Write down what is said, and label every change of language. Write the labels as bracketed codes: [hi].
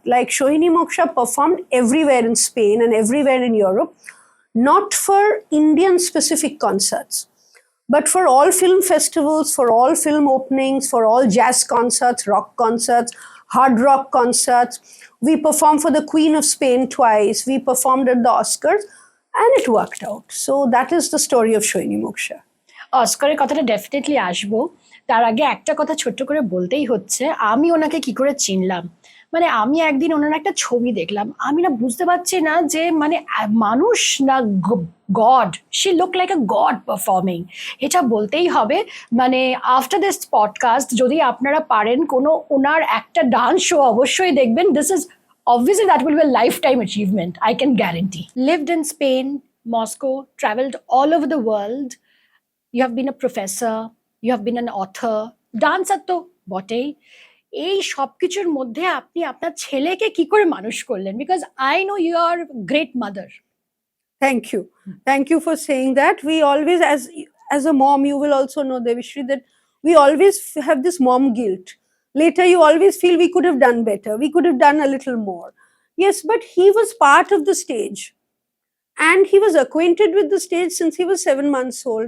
[en] Like Sohini Moksha performed everywhere in Spain and everywhere in Europe, not for Indian specific concerts, but for all film festivals, for all film openings, for all jazz concerts, rock concerts, hard rock concerts. We performed for the Queen of Spain twice. We performed at the Oscars, and it worked out. So that is the story of Sohini Moksha. [bn] অস্কারের কথাটা definitely আসবো, তার আগে একটা কথা ছোট্ট করে বলতেই হচ্ছে, আমি ওনাকে কি করে চিনলাম। মানে আমি একদিন ওনার একটা ছবি দেখলাম, আমি না বুঝতে পারছি না যে মানে মানুষ না god, [en] she look like a god performing, [bn] এটা বলতেই হবে। মানে [en] after this podcast [bn] যদি আপনারা পারেন কোনো ওনার একটা ডান্স শো অবশ্যই দেখবেন। [en] This is obviously that will be a lifetime achievement, I can guarantee. Lived in Spain, Moscow, traveled all over the world. You have been a professor, you have been an author, dancer [bn] তো বটেই। এই সব কিছুর মধ্যে আপনি আপনার ছেলেকে কি করে মানুষ করলেন? [en] Because I know you are great mother. Thank you. Thank you for saying that. We always, as a mom, you will also know, Devishri, that we always have this mom guilt. Later, you always feel we could have done better. We could have done a little more. Yes, but he was part of the stage. And he was acquainted with the stage since he was 7 months old.